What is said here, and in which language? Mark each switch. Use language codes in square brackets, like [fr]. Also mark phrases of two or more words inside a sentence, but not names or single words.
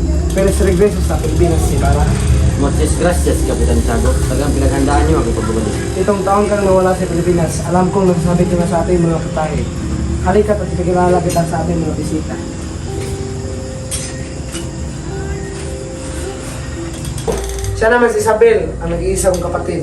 [tl] Pero sa regreso sa Pilipinas si Ibarra. [es] Muchas gracias, [tl] Kapitan Tiago. Talagang pinaghandaan niyo ang pagbabalik. Itong taon kang nawala sa Pilipinas, alam kong nagsasabi ka na sa ating mga putahe. Halika at ipakilala kita sa ating mga bisita. Siya naman si Isabel, ang nag-iisang kapatid.